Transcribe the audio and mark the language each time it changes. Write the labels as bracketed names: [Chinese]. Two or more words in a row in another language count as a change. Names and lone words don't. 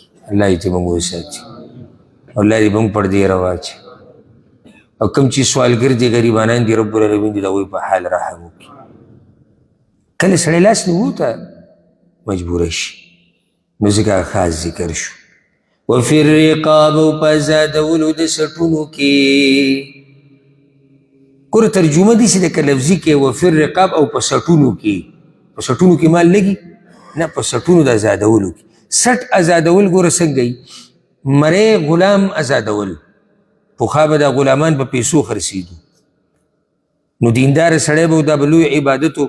[Pashto] الله دې ته موږ وساتي او الله دې موږ پردې رواچي او کوم چې سوالګر دي غریبانان دي [Arabic] رب العالمین [Pashto] دې د هغوی په حال رحم وکړي. کله سړی لاس نیولو ته مجبوره شي نو ځکه خاص ذکر شو. [Arabic] وفي الرقاب [Pashto] او په ازادولو د سټونو کې. ګوره ترجمه داسې ده که لفظي کې [Arabic] وفي الرقاب [Pashto] او په سټونو کې. په سټونو کې مال لګي نه، په سټونو د ازادولو کې. سټ ازادول ګوره څنګه وي؟ مری غلام ازادول. پخوا به دا غلامان په پیسو خرڅېدو نو دیندار سړی به دا به لوی عبادت و.